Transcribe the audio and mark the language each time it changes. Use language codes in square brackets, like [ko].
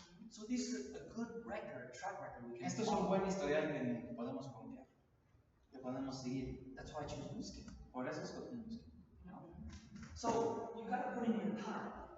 [en] So this is a good record, track record we can [es] Esto es un buen historial que podemos confiar, que podemos seguir. [en] That's why I choose Muskin. [es] Por eso escogimos. [en] You know? So you gotta put in your time.